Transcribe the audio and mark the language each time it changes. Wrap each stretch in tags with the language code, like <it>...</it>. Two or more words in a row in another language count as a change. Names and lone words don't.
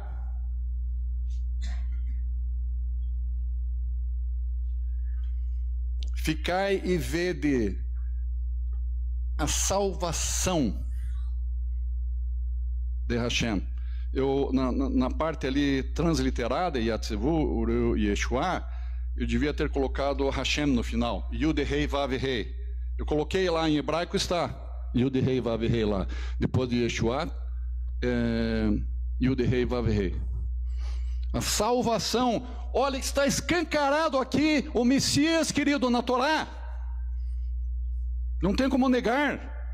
<pt>Ficai e vede a salvação de Hashem. Eu, na parte ali transliterada,</pt> <he>התיצבו, וראו</he> <pt>e Yeshua, eu devia ter colocado Hashem no final.</pt> <he>יוד-הא, וו-הא.</he> <pt>Eu coloquei lá em hebraico, está</pt> <he>יוד-הא, וו-הא lá.</he> <pt>Depois de Yeshua,</pt> <he>יוד-הא, וו-הא.</he> <pt>A salvação. Olha, está escancarado aqui o Messias, querido, na Torá. Não tem como negar.</pt>